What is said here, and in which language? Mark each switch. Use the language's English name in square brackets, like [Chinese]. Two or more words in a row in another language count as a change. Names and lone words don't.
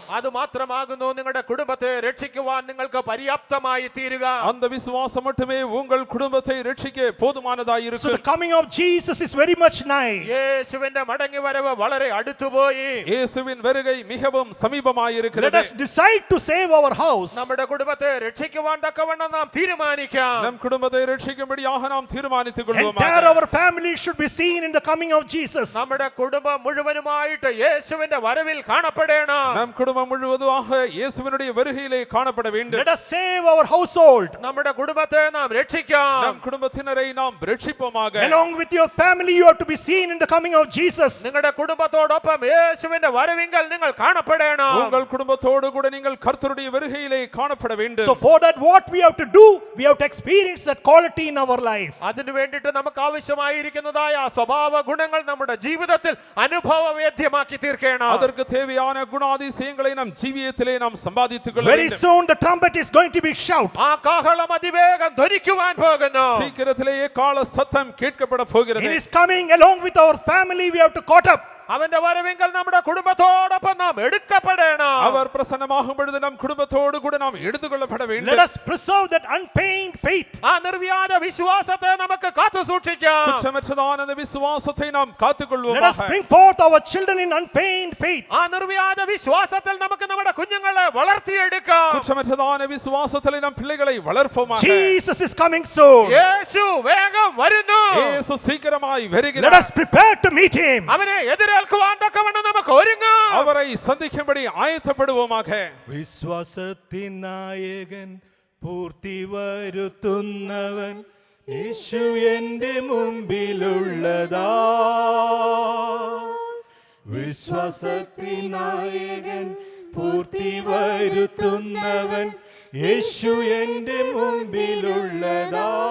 [Malayalam] അത് മാത്രമാകുന്നു നിങ്ങളുടെ കുടുംബത്തെ രക്ഷിക്കുവാൻ നിങ്ങൾക്ക് പര്യാപ്തമായി തീരുക. [Tamil] அந்த விசுவாசம் மட்டுமே உங்கள் குடும்பத்தை ரட்சிக்க போதுமானதாய் So இருக்கும். [English] the coming of Jesus is very much nigh. [Malayalam] യേശുവിന്റെ മടങ്ങിവരവ് വളരെ അടുത്തുപോയി. [Tamil] இயேசுவின் வருகை மிகவும் சமீபமாய் Let இருக்கிறது. [English] us decide to save our house. [Malayalam] നമ്മുടെ കുടുംബത്തെ രക്ഷിക്കുവാൻ തക്കവണ്ണം നാം തീരുമാനിക്കാം. [Tamil] நம் குடும்பத்தை ரட்சிக்கும்படியாக நாம் தீர்மானித்துக் Entire கொள்வோம். [English] our family should be seen in the coming of Jesus. [Malayalam] നമ്മുടെ കുടുംബം മുഴുവനുമായിട്ട് യേശുവിന്റെ വരവിൽ കാണപ്പെടണം. [Tamil] நம் குடும்பம் முழுவதுமாக இயேசுவினுடைய வருகையிலே காணப்பட வேண்டும். [English] Let us save our household. [Malayalam] നമ്മുടെ കുടുംബത്തെ നാം രക്ഷിക്കാം. [Tamil] நம் குடும்பத்தினரை நாம் ரட்சிப்போமாக. [English] Along with your family you have to be seen in the coming of Jesus. [Malayalam] നിങ്ങളുടെ കുടുംബത്തോടൊപ്പം യേശുവിന്റെ വരവിങ്കൽ നിങ്ങൾ കാണപ്പെടണം. [Tamil] உங்கள் குடும்பத்தோடு கூட நீங்கள் கர்த்தருடைய வருகையிலே காணப்பட வேண்டும். [English] So for that what we have to do, we have to experience that quality in our life. [Malayalam] അതിനു വേണ്ടിയിട്ട് നമുക്ക് ആവശ്യമായിരിക്കുന്നതായ സ്വഭാവ ഗുണങ്ങൾ നമ്മുടെ ജീവിതത്തിൽ അനുഭവവേദ്യമാക്കി തീർക്കണം. [Tamil] அதற்கு தேவையான குணாதிசயங்களை நம் ஜீவியத்திலே நாம் சம்பாதித்துக் கொள்ள Very வேண்டும். [English] soon the trumpet is going to be shout. [Malayalam] ആ കാഹളം അതിവേഗം ധ്വനിക്കുവാൻ പോകുന്നു. [Tamil] சீக்கிரத்திலேயே கால சத்தம் கேட்கப்பட He போகிறது. [English] is coming along with our family. We have to caught up. [Malayalam] അവന്റെ വരവിങ്കൽ നമ്മുടെ കുടുംബത്തോടൊപ്പം നാം എടുക്കപ്പെടണം. [Tamil] அவர் பிரசன்னமாகும் பொழுது நம் குடும்பத்தோடு கூட நாம் எடுத்துக்கொள்ளப்பட Let வேண்டும். [English] us preserve that unfeigned faith. [Malayalam] ആ നിർവ്യാജ വിശ്വാസത്തെ നമുക്ക് കാത്തു സൂക്ഷിക്കാം. [Tamil] குற்றமற்றதான அந்த விசுவாசத்தை நாம் [English] Let us [Tamil] காத்துக்கொள்வோமாக. [English] bring forth our children in unfeigned faith. [Malayalam] ആ നിർവ്യാജ വിശ്വാസത്തിൽ നമുക്ക് നമ്മുടെ കുഞ്ഞുങ്ങളെ വളർത്തിയെടുക്കാം. [Tamil] குற்றமற்றதான விசுவாசத்திலே நம் பிள்ளைகளை வளர்ப்போமாக. Jesus is coming soon. യേശു വേഗം വരുന്നു. இயேசு சீக்கிரமாய் Let வருகிறார். [English] us prepare to meet him. [Malayalam] അവനെ എതിരേൽക്കുവാൻ തക്കവണ്ണം നമുക്ക് ഒരുങ്ങാം. [Tamil] அவரை சந்திக்கும்படி ஆயத்தப்படுவோமாக. [Malayalam] വിശ്വാസത്തിൻ നായകൻ പൂർത്തി വരുത്തുന്നവൻ യേശു എൻ്റെ മുമ്പിലുള്ളതാ. വിശ്വാസത്തിൻ നായകൻ പൂർത്തി വരുത്തുന്നവൻ യേശു എൻ്റെ മുമ്പിലുള്ളതാ.